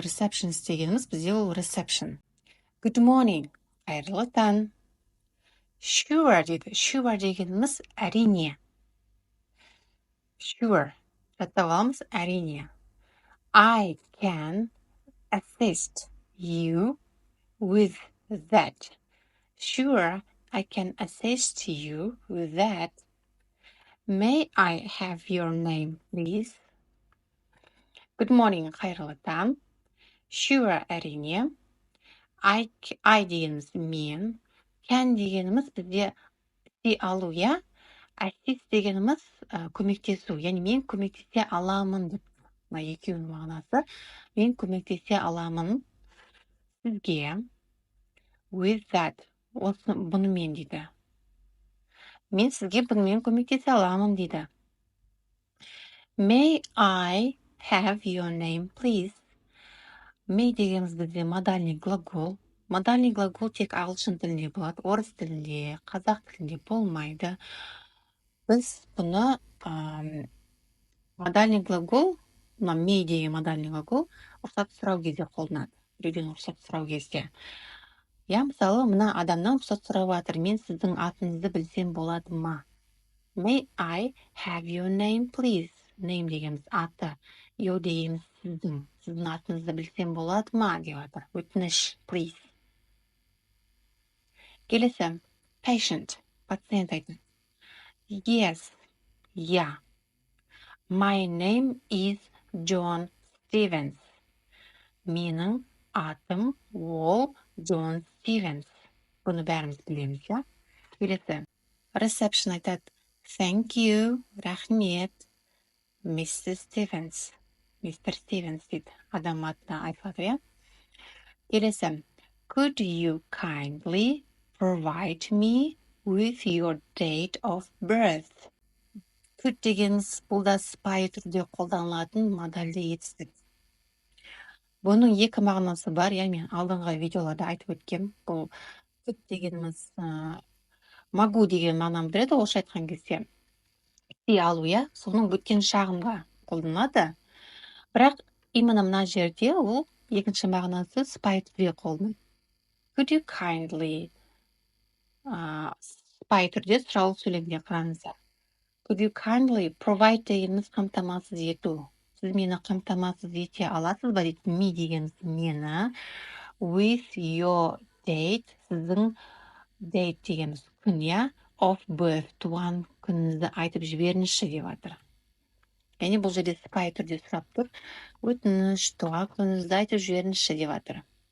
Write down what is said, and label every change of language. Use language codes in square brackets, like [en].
[kk] Receptionist дегеніміз бізде ол reception. [en] Good morning. [kk] Қайырлы таң. Sure дейді. Sure дегеніміз әрине. Sure. Жаттап аламыз әрине. [en] I can assist you with that. Sure, I can assist you with that. May I have your name, please? [kk] Good morning, қайырлы таң. Sure, әрине. I дегеніміз мен. Can дегеніміз бізде алу, Assist дегеніміз көмектесу. Яғни мен көмектесе аламын деп. Екеуінің мағынасы. Мен көмектесе аламын сізге. [en] With that. [kk] Бұнымен дейді. Мен сізге бұнымен көмектесе аламын дейді. [en] May I have your name, please? [kk] May дегеніміз бізде модальный глагол. Модальный глагол тек ағылшын тілінде болады, орыс тілінде, қазақ тілінде болмайды. Біз бұны модальный глагол, may деген модальный глагол, рұқсат сұрау кезде қолданады. Біреуден рұқсат сұрау кезде. Мысалы, мына адамнан рұқсат сұрап жатыр. Мен сіздің атыңызды білсем болады ма? [en] May I have your name, please? [kk] Name дегеніміз аты. You дегеніміз сіздің. Сіздің атыңызды білсем болады ма? Деп жатыр. Өтініш, please. Келесі. Patient. Пациент айтады. Yes. [en] My name is John Stevens. [kk] Менің атым ол John Stevens. Бұны бәріміз білеміз, Келесі. Reception айтады. [en] Thank you. [kk] Рахмет. Mrs. Stevens. Мистер Стивенс дейді. Адам атына айтылады, иә. Келесі. [en] Could you kindly provide me with your date of birth? [kk] Could дегеніміз бұл да сыпайы түрде қолданылатын модальді етістік. Бұның екі мағынасы бар, иә, мен алдыңғы видеоларда айтып өткем. Бұл could дегеніміз могу деген мағынаны білдіреді, орысша айтқан кезде. Істей алу, иә, соның өткен шағында қолданылады. Бірақ именно мына жерде ол екінші мағынасы сыпайы түрде қолданылады. [en] Could you kindly [kk] сыпайы түрде сұраулы сөйлемде қараңыздар. [en] Could you kindly provide [kk] дегеніміз қамтамасыз ету. Сіз мені қамтамасыз ете аласыз ба дейді. Me дегеніміз мені. [en] With your date, [kk] сіздің date дегеніміз күн, иә. [en] Of birth, [kk] туған күніңізді айтып жіберіңізші деп жатыр. Яғни бұл жерде сыпайы түрде сұрап тұр. Өтініш, туған күніңізді айтып жіберіңізші деп жатыр.